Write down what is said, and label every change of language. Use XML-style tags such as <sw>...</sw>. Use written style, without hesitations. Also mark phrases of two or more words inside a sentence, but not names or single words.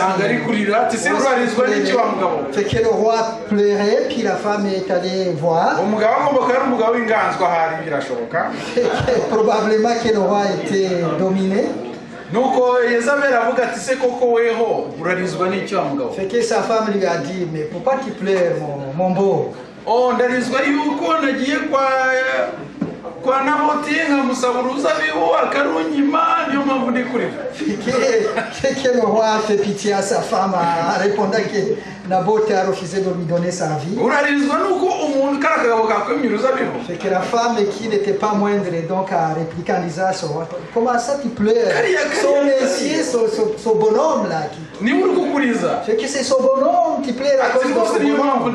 <fr>Fait que le roi pleurait, puis la femme est allée voir. Fait que probablement que le roi était dominé. Fait que sa femme lui a dit, mais pourquoi tu pleures mon beau?</fr> <rw>Oh, ndarizwa yuko nagiye kwa Nabothi nkamusaba uruzabibu akarunyima niyo mpamvu ndi kurira.</rw> <fr>Fait que le roi a fait pitié à sa femme en répondant que Naboth a refusé de lui donner sa vie. Fait que la femme qui n'était pas moindre donc a répliqué en disant comment ça tu pleures? Son messier, son bonhomme là. Fait que c'est son bonhomme qui pleure à cause de son bonhomme.</fr>